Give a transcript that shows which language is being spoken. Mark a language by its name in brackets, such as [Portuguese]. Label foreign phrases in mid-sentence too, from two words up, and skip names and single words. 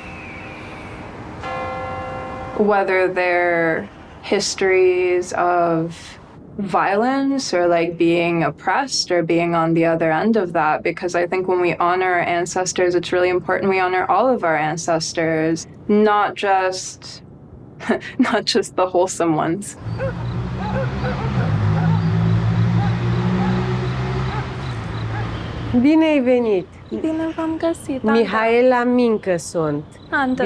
[English] Whether they're histories of violence or like being oppressed or being on the other end of that, because I think when we honor our ancestors, it's really important we honor all of our ancestors, not just the wholesome ones. [Romanian] Bine ai venit! Bine v-am găsit, Mihaela Mincă sunt. Andra.